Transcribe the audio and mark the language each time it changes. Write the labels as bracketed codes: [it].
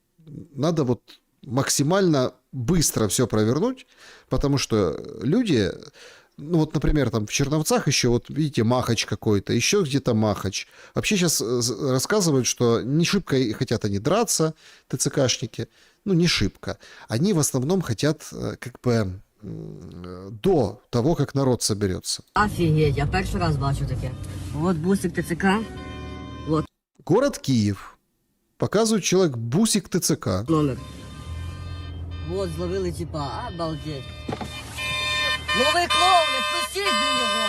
[ru] Надо вот максимально быстро все провернуть, потому что люди, ну вот, например, там в Черновцах еще, вот видите, Махач какой-то, еще где-то Махач. Вообще сейчас рассказывают, что не шибко хотят они драться, ТЦКшники, ну не шибко. Они в основном хотят как бы до того, как народ соберется. [uk] Офігеть, я перший раз бачу таке. [ru] От бусик ТЦК. Вот Город Киев. Показывает человек бусик ТЦК. номер. Вот зловили типа, обалдеть. [uk] Новий клоун, відпустіть блін його.